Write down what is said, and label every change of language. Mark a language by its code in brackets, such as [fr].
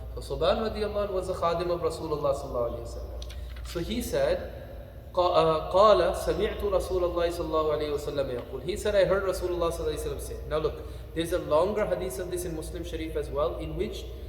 [en] So Thawban radiallahu anhu was the khadim of Rasulullah sallallahu alayhi wa sallam. So he said, [ar] قال سمعت رسول الله صلى الله عليه وسلم يقول. [en] He said, I heard Rasulullah صلى الله عليه وسلم say. Now look, there's a longer hadith of this in Muslim Sharif as well, in which